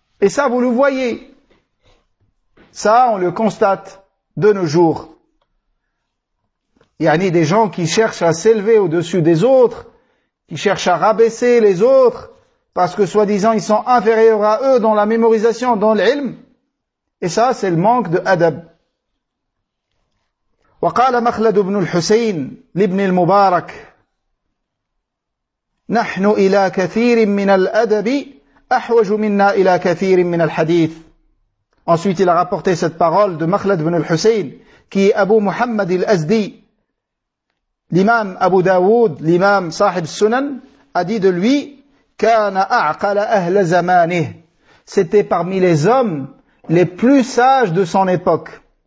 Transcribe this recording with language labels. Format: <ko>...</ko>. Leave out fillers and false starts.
<fr>Et ça, vous le voyez. Ça, on le constate de nos jours. Il y a des gens qui cherchent à s'élever au-dessus des autres, qui cherchent à rabaisser les autres, parce que soi-disant ils sont inférieurs à eux dans la mémorisation, dans l'ilm. Et ça, c'est le manque de adab.</fr> <ar>وقال مخلد بن الحسين لابن المبارك نحن إلى كثير من الأدب أحوج منا إلى كثير من الحديث.</ar> <fr>Ensuite, il a rapporté cette parole de مخلد بن الحسين qui est Abu Muhammad al-Azdi. L'imam Abu Dawood, l'imam Sahib Sunan, a dit de lui</fr> <ar>كان أعقل أهل زمانه.</ar> <fr>C'était parmi les hommes les plus sages de son époque.</fr>